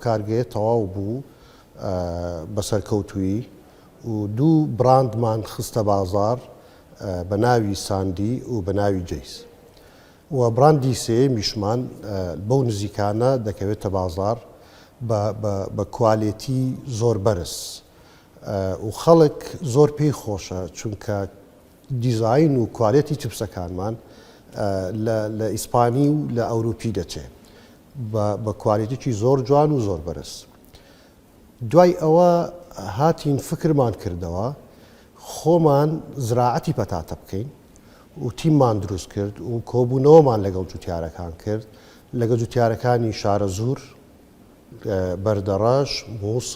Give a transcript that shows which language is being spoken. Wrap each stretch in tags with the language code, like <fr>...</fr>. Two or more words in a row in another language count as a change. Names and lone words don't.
<ku>کارگاه تواو بو بسرکوتوی و دو براند من خسته بازار بناوی ساندی و بناوی جیس و براندی سه میشمان بو نزیکانه دکویت بازار با کوالیتی زور برس و خلق زور پی خوشه چونکه دیزاین و کوالیتی چپسکان من لإسپانی و لأوروپی دچه با کوالیتی چی زور جوان و زور برس.</ku> <ckb>دوای ئەوە هاتین فکرمان کردەوە خۆمان زراعەتی پەتاتە بکەین و تیممان دروست کرد و کۆبوونەوەمان لەگەڵ جوتیارەکان کرد لەگەڵ جوتیارەکانی شارە زوور بەردەڕەش مووسڵ</ckb>